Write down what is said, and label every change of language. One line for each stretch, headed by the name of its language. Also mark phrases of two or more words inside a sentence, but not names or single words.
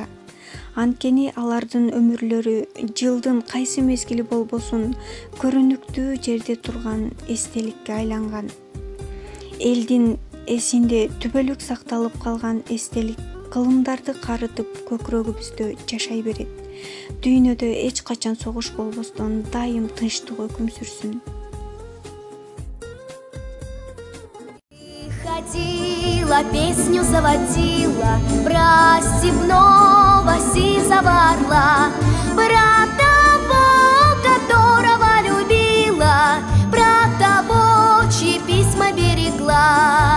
Kyrgyz: Анткени алардын өмүрлөрү жылдын кайсы мезгили болбосун көрүнүктүү жерде турган эстеликке айланган. Элдин эсинде түбөлүк сакталып калган эстелик кылымдарды карытып көкүрөгүбүздө жашай берет. Дүйнөдө эч качан согуш болбостон дайым тынчтык өкүм сүрсүн.
Russian: Ходила, песню заводила, про степного сизого орла, про того, которого любила, про того, чьи письма берегла,